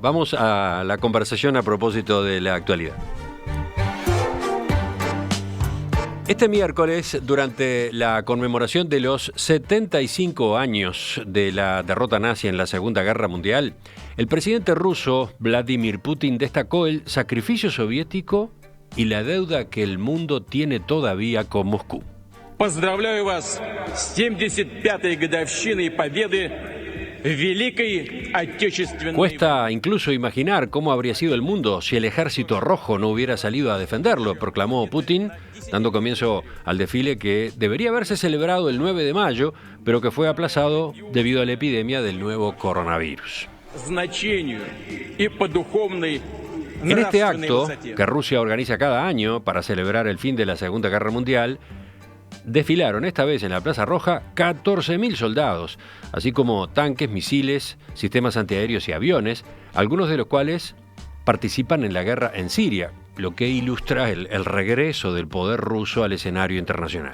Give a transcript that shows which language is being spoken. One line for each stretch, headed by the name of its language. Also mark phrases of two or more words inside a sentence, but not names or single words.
Spanish: Vamos a la conversación a propósito de la actualidad. Este miércoles, durante la conmemoración de los 75 años de la derrota nazi en la Segunda Guerra Mundial, el presidente ruso Vladimir Putin destacó el sacrificio soviético y la deuda que el mundo tiene todavía con Moscú.
Russian: Поздравляю вас с 75-й годовщиной победы в Великой Отечественной.
Spanish: Cuesta incluso imaginar cómo habría sido el mundo si el ejército rojo no hubiera salido a defenderlo, proclamó Putin, dando comienzo al desfile que debería haberse celebrado el 9 de mayo, pero que fue aplazado debido a la epidemia del nuevo coronavirus.
Russian: Значению и по духовной
Spanish: En este
Russian: нравственной
Spanish: acto,
Russian: высоте.
Spanish: que Rusia organiza cada año para celebrar el fin de la Segunda Guerra Mundial, desfilaron esta vez en la Plaza Roja 14.000 soldados, así como tanques, misiles, sistemas antiaéreos y aviones, algunos de los cuales participan en la guerra en Siria, lo que ilustra el regreso del poder ruso al escenario internacional.